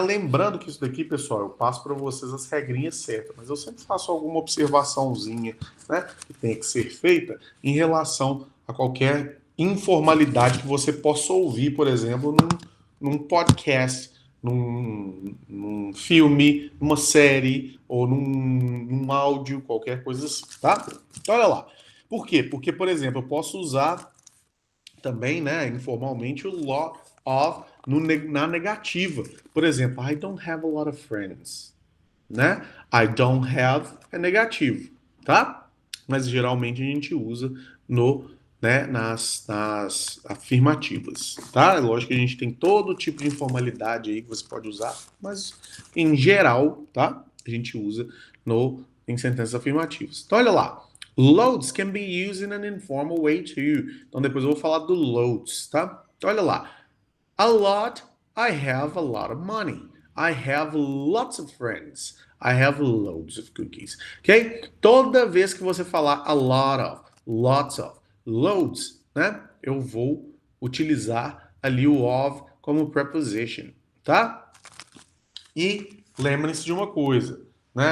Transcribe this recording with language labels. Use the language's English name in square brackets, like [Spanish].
[Portuguese] Lembrando que isso daqui, pessoal, eu passo para vocês as regrinhas certas, mas eu sempre faço alguma observaçãozinha, né, que tem que ser feita em relação a qualquer informalidade que você possa ouvir, por exemplo, num podcast, num filme, numa série ou num áudio, qualquer coisa assim, tá? Então, olha lá. Por quê? Porque, por exemplo, eu posso usar também, né, informalmente, o lot of na negativa. Por exemplo, [English] I don't have a lot of friends, né? [Portuguese] I don't have é negativo, tá? Mas geralmente a gente usa no, né, nas afirmativas, tá? É lógico que a gente tem todo tipo de informalidade aí que você pode usar, mas em geral, tá? A gente usa em sentenças afirmativas. Então, olha lá. [English] Loads can be used in an informal way too. [Portuguese] Então depois eu vou falar do loads, tá? Então olha lá. [English] A lot, I have a lot of money. I have lots of friends. I have loads of cookies. Ok? [Portuguese] Toda vez que você falar a lot of, lots of, loads, né? Eu vou utilizar ali o of como preposition, tá? E lembrem-se de uma coisa, né?